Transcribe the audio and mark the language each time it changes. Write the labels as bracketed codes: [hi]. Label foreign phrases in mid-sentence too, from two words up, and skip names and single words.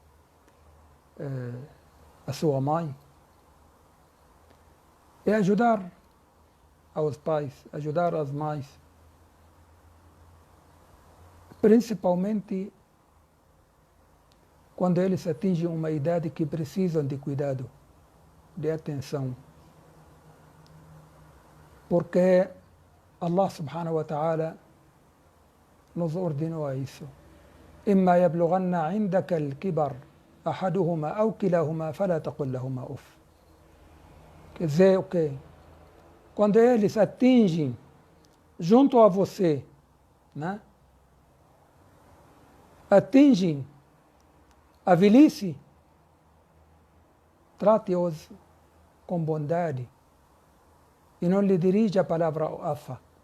[pt] à sua mãe é ajudar aos pais, ajudar as mães, principalmente quando eles atingem uma idade que precisam de cuidado, de atenção. Porque Allah [ar] سبحانه وتعالى [pt] nos ordenou a isso. [ar] إما يبلغن عندك الكبر أحدهما أو كلاهما فلا تقل لهما أف. [pt] Quer dizer o quê? Quando eles atingem junto a você, né, atingem a velhice, trate-os com bondade e não lhe dirija a palavra afa.